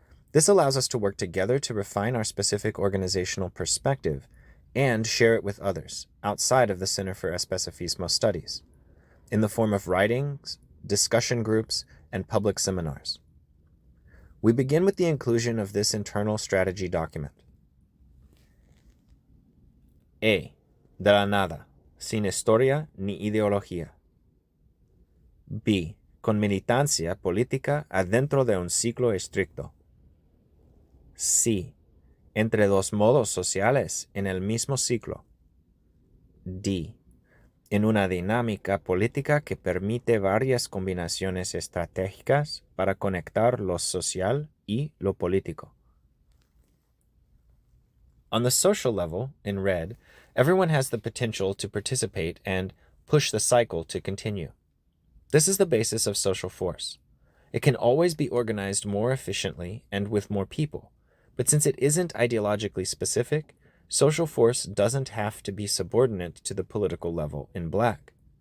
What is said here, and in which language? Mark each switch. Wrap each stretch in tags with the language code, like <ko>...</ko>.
<en>This allows us to work together to refine our specific organizational perspective and share it with others outside of the Center for Especifismo Studies, in the form of writings, discussion groups, and public seminars. We begin with the inclusion of this internal strategy document. A.</en> <es>De la nada, sin historia ni ideología. B. Con militancia política adentro de un ciclo estricto. C. Entre dos modos sociales en el mismo ciclo. D. En una dinámica política que permite varias combinaciones estratégicas para conectar lo social y lo político.</es> <en>On the social level, in red, everyone has the potential to participate and push the cycle to continue. This is the basis of social force. It can always be organized more efficiently and with more people, but since it isn't ideologically specific, social force doesn't have to be subordinate to the political level in black.</en>